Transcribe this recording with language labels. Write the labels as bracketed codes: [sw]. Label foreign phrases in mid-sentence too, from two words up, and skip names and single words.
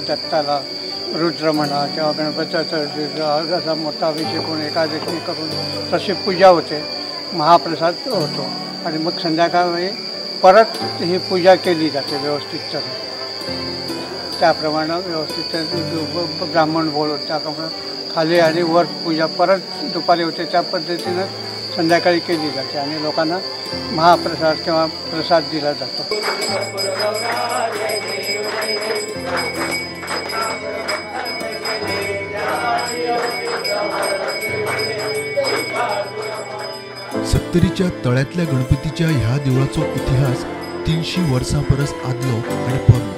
[mr] दत्ताला रुद्र म्हणा किंवा गणपतीचा असा मोठा अभिषेक होऊन एकादशी करून तशी पूजा होते, महाप्रसाद होतो आणि मग संध्याकाळी परत ही पूजा केली जाते व्यवस्थित. त्याप्रमाणे व्यवस्थित ब्राह्मण बोलवून त्याप्रमाणे खाली आणि वर पूजा परत दुपारी होते. त्या पद्धतीनं संध्याकाळी केली जाते आणि लोकांना महाप्रसाद किंवा प्रसाद दिला जातो. [kok] सत्तरीच्या तळ्यातल्या गणपतीच्या ह्या देवळाचो इतिहास 300 वर्सां परस आदलो आणि पोरलो.